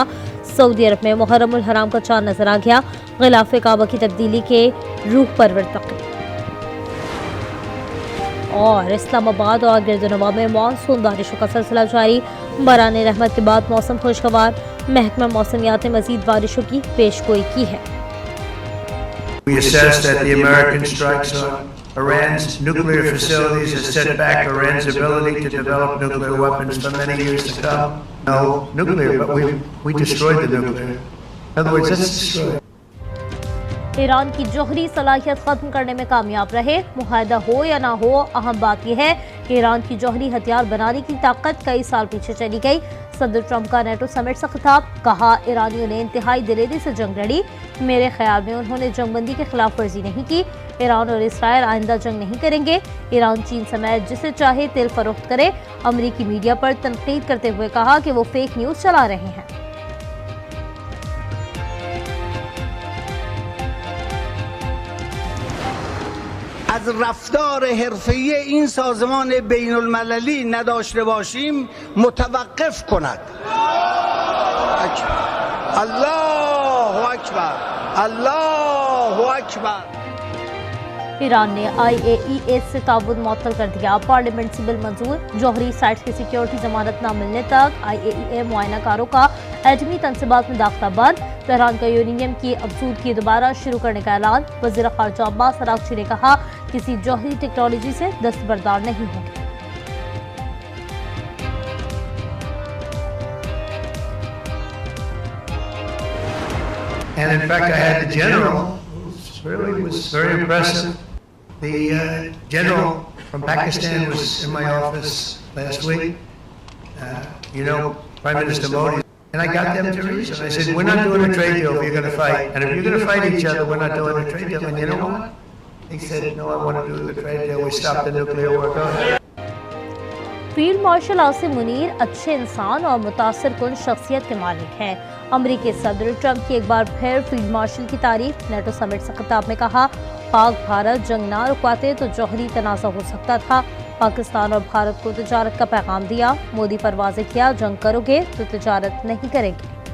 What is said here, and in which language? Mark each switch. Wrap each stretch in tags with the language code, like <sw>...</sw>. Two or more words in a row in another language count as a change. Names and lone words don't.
<ur>سعودی عرب میں محرم الحرام کا چاند نظر آ گیا۔ غلاف کعبہ کی تبدیلی کے روح پرور تک. اور اسلام آباد اور گردنواح میں مانسون بارشوں کا سلسلہ جاری. بارانِ رحمت کے بعد موسم خوشگوار۔ محکمہ موسمیات نے مزید بارشوں کی پیشگوئی کی ہے.</ur> <en>We assess that the American strikes on Iran's nuclear facilities has set back Iran's ability to develop nuclear weapons for many years to come. No nuclear, but we destroyed the nuclear. In other words, that's destroyed.</en> <ur>ایران کی جوہری صلاحیت ختم کرنے میں کامیاب رہے. معاہدہ ہو یا نہ ہو، اہم بات یہ ہے کہ ایران کی جوہری ہتھیار بنانے کی طاقت کئی سال پیچھے چلی گئی. صدر ٹرمپ کا نیٹو سمٹ سے خطاب۔ کہا، ایرانیوں نے انتہائی دلیری سے جنگ لڑی. میرے خیال میں انہوں نے جنگ بندی کی خلاف ورزی نہیں کی. ایران اور اسرائیل آئندہ جنگ نہیں کریں گے۔ ایران چین سمیت جسے چاہے تیل فروخت کرے. امریکی میڈیا پر تنقید کرتے ہوئے کہا کہ وہ</ur> <en>fake news</en> <ur>چلا رہے ہیں.</ur> <fa>از رفتار حرفه‌ای این سازمان بین المللی نداشته باشیم متوقف کند.</fa> <ar>الله اکبر، الله اکبر.</ar> <ur>ایران نے IAEA سے تعاون معطل کر دیا. پارلیمنٹ سے بل منظور۔ جوہری سائٹس کی سیکیورٹی ضمانت نہ ملنے تک IAEA معائنہ کاروں کا ایٹمی تنصیبات میں داخلہ بند. تہران کا یورینیم کی افزودگی دوبارہ شروع کرنے کا اعلان. وزیر خارجہ عباس عراقچی نے کہا، کسی جوہری ٹیکنالوجی سے دستبردار نہیں ہوں گے.</ur> <en>And in fact, I had the general, who really was very impressive. The general from Pakistan was in my office last week. Prime Minister Modi. And I got them to reason. I said, we're not doing a trade deal if you're going to fight. And if you're going to fight each other, we're not doing a trade deal. And you know what? He said, no, I want to do the trade deal. We stopped the nuclear war. field marshal</en> <ur>عاصم منیر اچھے انسان اور متاثر کن شخصیت کے مالک ہیں. امریکی صدر ٹرمپ کی ایک بار پھر</ur> <en>field marshal</en> <ur>کی تعریف. نیٹو سمٹ سے خطاب میں کہا، پاک بھارت جنگ نہ رکواتے تو جوہری تنازعہ ہو سکتا تھا. پاکستان اور بھارت کو تجارت کا پیغام دیا۔ مودی پر واضح کیا، جنگ کرو گے تو تجارت نہیں کریں گے.</ur>